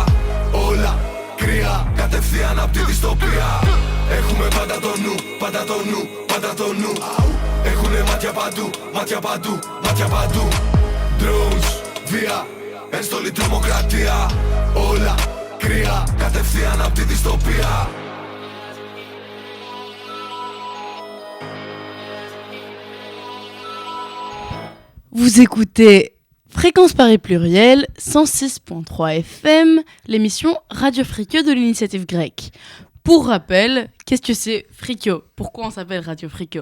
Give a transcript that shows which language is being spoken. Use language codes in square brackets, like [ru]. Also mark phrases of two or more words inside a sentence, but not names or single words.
[el] Όλα κρύα, κατευθείαν απ' τη δυστοπία. Έχουμε πάντα το νου, πάντα το νου, πάντα το νου. Έχουνε μάτια παντού, μάτια παντού, μάτια παντού. Drones, βία, ένστολη τρομοκρατία. Όλα κρύα, κατευθείαν απ' τη δυστοπία. [fr] Vous écoutez Fréquence Paris Pluriel, 106.3 FM, l'émission Radio Frikyo de l'initiative grecque. Pour rappel, qu'est-ce que c'est Frikyo? Pourquoi on s'appelle Radio Frikyo?